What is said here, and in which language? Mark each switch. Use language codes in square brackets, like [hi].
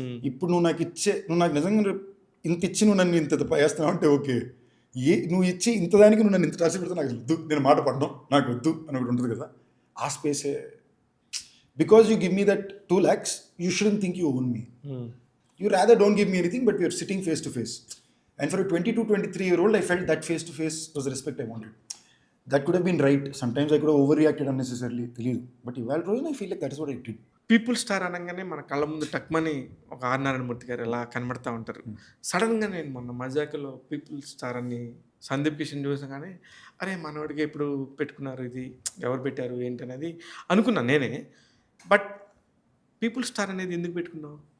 [te] ఇప్పుడు నువ్వు నాకు నిజంగా ఇంత ఇచ్చి నువ్వు నన్ను ఇంత వేస్తున్నావు అంటే ఓకే, నువ్వు ఇచ్చి ఇంతదానికి నువ్వు నన్ను ఇంత రాసి పెడితే నాకు వద్దు, నేను మాట పడడం నాకు వద్దు అని ఒకటి ఉంటుంది కదా, ఆ స్పేసే. [en] Because you give me that 2 lakhs, you shouldn't think you own me. You rather don't give me anything, but you are sitting face to face. And for 22-23-year-old, I felt that face to face was the respect I wanted. That could have been right. Sometimes I could have overreacted unnecessarily, [te] తెలియదు. But ఇవాళ రోజున [en] I feel like that is what I did. [te] People star అనగానే మన కళ్ళ ముందు టక్మని ఒక are Narayanamurthy గారు ఎలా కనబడతా ఉంటారు. సడన్గా నేను మొన్న మజాకలో పీపుల్ స్టార్ అని సందీప్ కిషన్ చూసగానే అరే మనోడికి ఎప్పుడు పెట్టుకున్నారు, ఇది ఎవరు పెట్టారు ఏంటి అనేది అనుకున్నాను నేనే. బట్ పీపుల్ స్టార్ అనేది ఎందుకు పెట్టుకున్నావు